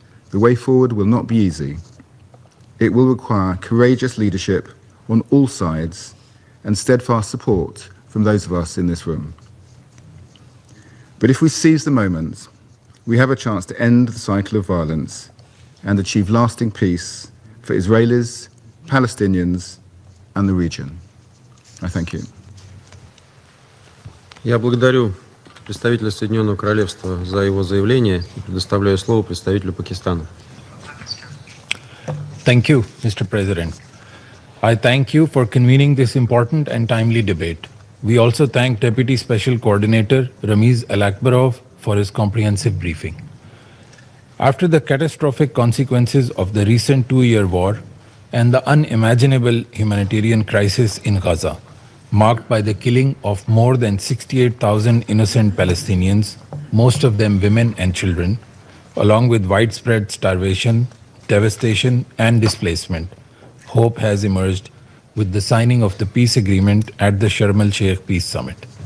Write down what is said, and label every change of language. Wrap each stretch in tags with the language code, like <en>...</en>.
<en>The way forward will not be easy. It will require courageous leadership on all sides and steadfast support from those of us in this room. But if we seize the moment, we have a chance to end the cycle of violence and achieve lasting peace for Israelis, Palestinians, and the region. I thank you.</en> <ru>Я благодарю представителя Соединенного Королевства за его заявление и предоставляю слово представителю Пакистана.</ru> <en>Thank you, Mr. President. I thank you for convening this important and timely debate. We also thank Deputy Special Coordinator Ramiz Alakbarov for his comprehensive briefing. After the catastrophic consequences of the recent two-year war and the unimaginable humanitarian crisis in Gaza, marked by the killing of more than 68,000 innocent Palestinians, most of them women and children, along with widespread starvation, devastation, and displacement, hope has emerged with the signing of the peace agreement at the Sharm el-Sheikh Peace Summit.</en>